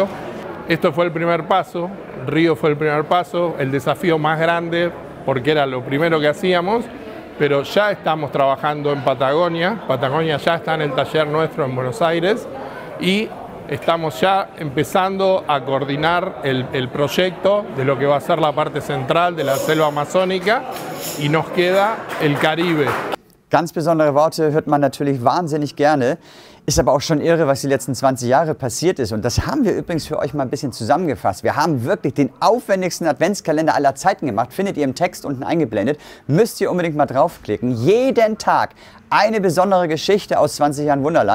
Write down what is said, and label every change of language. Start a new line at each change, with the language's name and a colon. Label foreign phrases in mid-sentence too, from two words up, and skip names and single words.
Spanish: Esto fue el primer paso, Río fue el primer paso, el desafío más grande porque era lo primero que hacíamos, pero ya estamos trabajando en Patagonia. Patagonia ya está en el taller nuestro en Buenos Aires y estamos ya empezando a coordinar el proyecto de lo que va a ser la parte central de la selva amazónica y nos queda el Caribe.
German: Ganz besondere Worte hört man natürlich wahnsinnig gerne. Ist aber auch schon irre, was die letzten 20 Jahre passiert ist. Und das haben wir übrigens für euch mal ein bisschen zusammengefasst. Wir haben wirklich den aufwendigsten Adventskalender aller Zeiten gemacht. Findet ihr im Text unten eingeblendet. Müsst ihr unbedingt mal draufklicken. Jeden Tag eine besondere Geschichte aus 20 Jahren Wunderland.